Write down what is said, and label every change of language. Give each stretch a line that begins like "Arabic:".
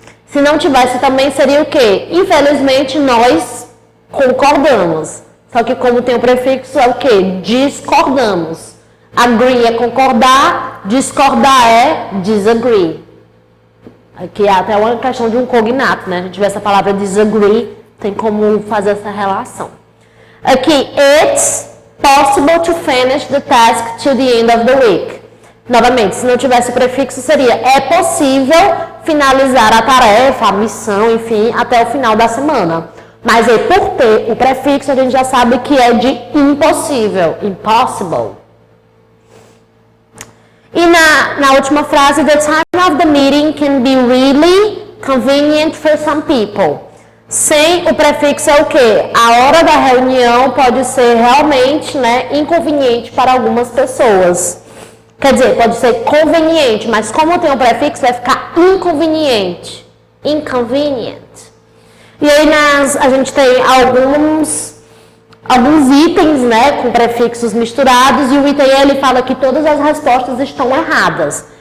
Portuguese: Se não tivesse também, seria o quê? Infelizmente, nós concordamos. Só que como tem o prefixo, é o quê? Discordamos. Agree é concordar, discordar é disagree. Aqui é até uma questão de um cognato, né? A gente vê essa palavra disagree, tem como fazer essa relação.
English: Aqui, it's possible to finish the task till the end of the week.
Portuguese: Novamente, se não tivesse o prefixo, seria é possível finalizar a tarefa, a missão, enfim, até o final da semana. Mas aí, por ter o prefixo, a gente já sabe que é de impossível, impossible. E na última frase,
English: the time of the meeting can be really convenient for some people.
Portuguese: Sem o prefixo é o quê? A hora da reunião pode ser realmente, né, inconveniente para algumas pessoas. Quer dizer, pode ser conveniente, mas como tem o prefixo, vai ficar inconveniente. Inconvenient. E aí a gente tem alguns itens, né, com prefixos misturados, e o item ele fala que todas as respostas estão erradas.